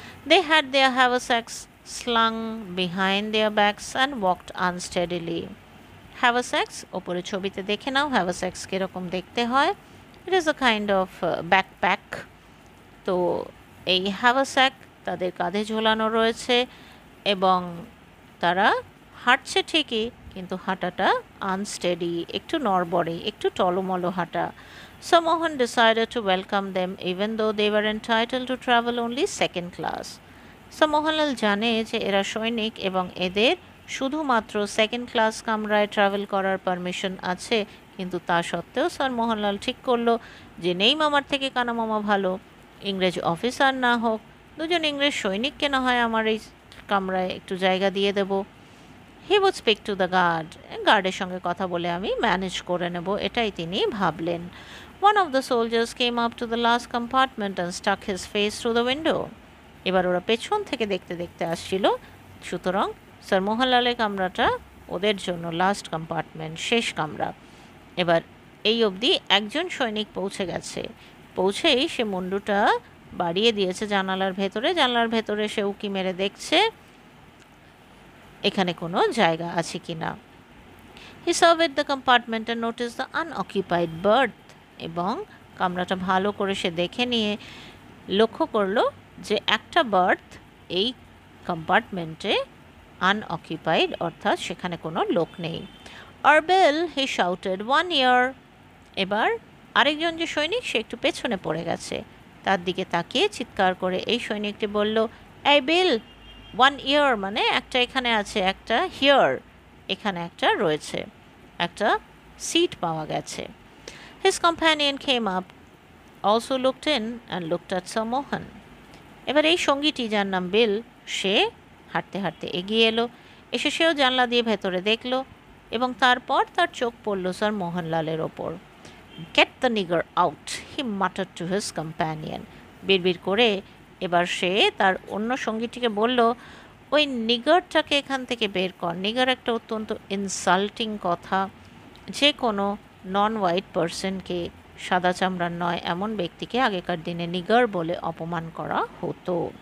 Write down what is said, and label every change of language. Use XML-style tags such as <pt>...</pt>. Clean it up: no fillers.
<en>They had their haversacks slung behind their backs and walked unsteadily.</en> <bn>Haversacks ওপরে ছবিতে দেখে নাও haversacks কীরকম দেখতে হয়।</bn> <en>It is a kind of backpack.</en> <bn>তো এই haversack তাদের কাঁধে ঝোলানো রয়েছে এবং তারা হাঁটছে ঠিকই, কিন্তু হাঁটাটা আনস্টেডি, একটু নড়বড়ে, একটু টলমলো হাঁটা।</bn> <en>So Mohan decided to welcome them even though they were entitled to travel only second class.</en> <bn>So Mohanlal জানে যে এরা সৈনিক এবং এদের শুধুমাত্র সেকেন্ড ক্লাস কামরায় ট্রাভেল করার পারমিশন আছে, কিন্তু তা সত্ত্বেও স্যার মোহনলাল ঠিক করলো যে নেই মামার থেকে কানা মামা ভালো, ইংরেজ অফিসার না হোক, দুজন ইংরেজ সৈনিককে না হয় আমার এই কামরায় একটু জায়গা দিয়ে দেব।</bn> <en>he would speak to the</en> <bn>গার্ডের সঙ্গে কথা বলে আমি ম্যানেজ করে নেব, এটাই তিনি ভাবলেন।</bn> <en>One of the soldiers came up to the last compartment and stuck his face through the window.</en> <bn>এবার ওরা পেছন থেকে দেখতে দেখতে আসছিল, সুতরাং স্যার মোহনলালের কামরাটা ওদের জন্য লাস্ট কম্পার্টমেন্ট, শেষ কামরা। এবার এই অবধি একজন সৈনিক পৌঁছে গেছে, পৌঁছেই সে মুন্ডুটা বাড়িয়ে দিয়েছে জানালার ভেতরে সে উঁকি মেরে দেখছে এখানে কোনো জায়গা আছে কি না।</bn> <en>He surveyed the compartment and noticed the unoccupied berth.</en> <bn>এবং কামরাটা ভালো করে সে দেখে নিয়ে লক্ষ্য করলো যে একটা বার্থ এই কম্পার্টমেন্টে আনঅকুপাইড, অর্থাৎ সেখানে কোনো লোক নেই। আরবেল,</bn> <en>He shouted, 1 year.</en> <bn>এবার আরেকজন যে সৈনিক সে একটু পেছনে পড়ে গেছে, তার দিকে তাকিয়ে চিৎকার করে এই সৈনিকটি বলল, এই বিল, 1 year মানে একটা এখানে আছে, একটা হিয়ার এখানে একটা রয়েছে, একটা সিট পাওয়া গেছে।</bn> <en>His companion came up, also looked in and looked at Sir Mohan.</en> <bn>এবার এই সঙ্গীটি যার নাম বিল, সে হাঁটতে হাঁটতে এগিয়ে এলো, এসে সেও জানলা দিয়ে ভেতরে দেখলো এবং তারপর তার চোখ পড়ল স্যার মোহনলালের ওপর।</bn> <en>Get the nigger out, he muttered to his companion.</en> <bn>বিড়বিড় করে এবার সে তার অন্য সঙ্গীটিকে বলল, ওই নিগারটাকে এখান থেকে বের কর। নিগার একটা অত্যন্ত ইনসাল্টিং কথা, যে কোনো নন হোয়াইট পারসনকে, সাদা চামড়ার নয় এমন ব্যক্তিকে আগেকার দিনে নিগার বলে অপমান করা হতো।</bn>